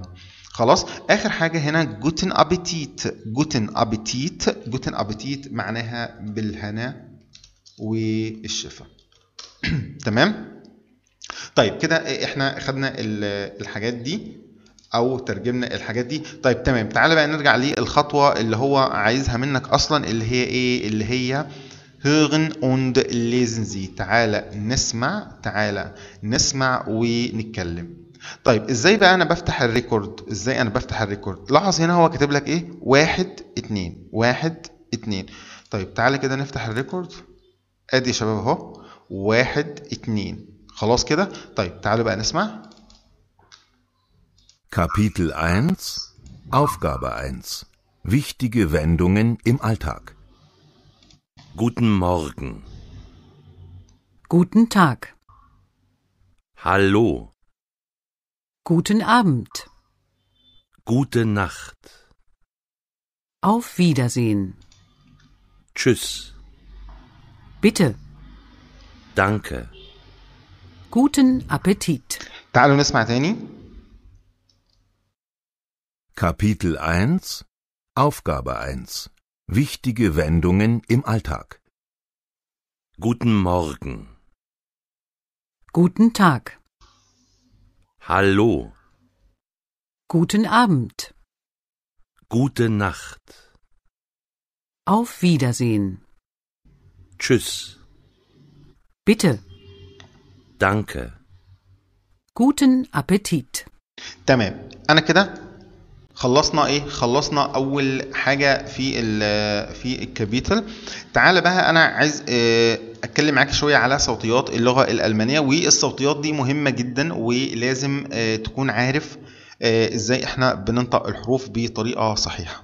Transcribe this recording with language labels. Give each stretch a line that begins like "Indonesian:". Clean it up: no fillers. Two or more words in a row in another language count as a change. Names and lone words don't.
Arabic: خلاص، اخر حاجه هنا
German: Guten Appetit
Arabic: معناها بالهنا والشفا. تمام. طيب كده احنا خدنا الحاجات دي او ترجمنا الحاجات دي. طيب تمام، تعالى بقى نرجع للخطوه اللي هو عايزها منك اصلا، اللي هي ايه؟ اللي هي
German: hören und lesen Sie.
Arabic: تعالى نسمع ونتكلم. طيب ازاي بقى انا بفتح الريكورد؟ لاحظ هنا هو كاتب لك ايه؟ 1 2. طيب تعالى كده نفتح الريكورد. ادي يا شباب اهو 1 2. خلاص كده. طيب تعالوا بقى نسمع.
German: Kapitel 1 Aufgabe 1 Wichtige Wendungen im Alltag. Guten Morgen. Guten Tag. Hallo. Guten Abend. Gute Nacht. Auf Wiedersehen. Tschüss. Bitte. Danke. Guten Appetit.
Arabic: تعالوا نسمع تاني.
German: Kapitel 1 Aufgabe 1 Wichtige Wendungen im Alltag. Guten Morgen. Guten Tag. Hallo. Guten Abend. Gute Nacht. Auf Wiedersehen. Tschüss. Bitte. Danke. Guten Appetit.
Arabic: تمام. انا كده خلصنا ايه؟ خلصنا اول حاجه في الكابيتال. تعالى بقى انا عايز اتكلم معاك شويه على صوتيات اللغه الالمانيه، والصوتيات دي مهمه جدا ولازم تكون عارف ازاي احنا بننطق الحروف بطريقه صحيحه.